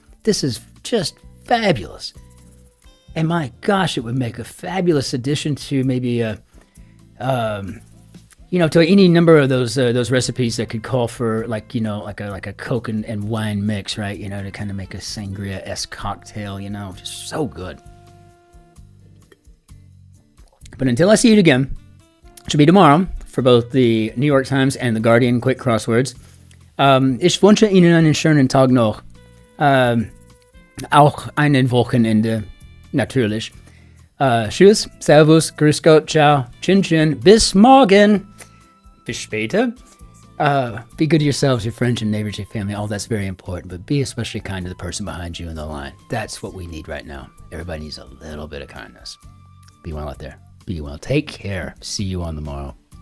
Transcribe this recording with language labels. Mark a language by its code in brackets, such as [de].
[en] This is just fabulous. And my gosh, it would make a fabulous addition to maybe to any number of those recipes that could call for like a Coke and wine mix, right? You know, to kind of make a sangria-esque cocktail, you know, just so good. But until I see you again, which will be tomorrow for both the New York Times and the Guardian quick crosswords. [de] Ich wünsche Ihnen einen schönen Tag noch. Auch einen Wochenende, natürlich. Tschüss, Servus, Grüß Gott, Ciao, Cin-Cin, bis morgen. Bis später. [en] Be good to yourselves, your friends, your neighbors, your family. All that's very important, but be especially kind to the person behind you in the line. That's what we need right now. Everybody needs a little bit of kindness. Be well out there. Be well. Take care. See you on the morrow.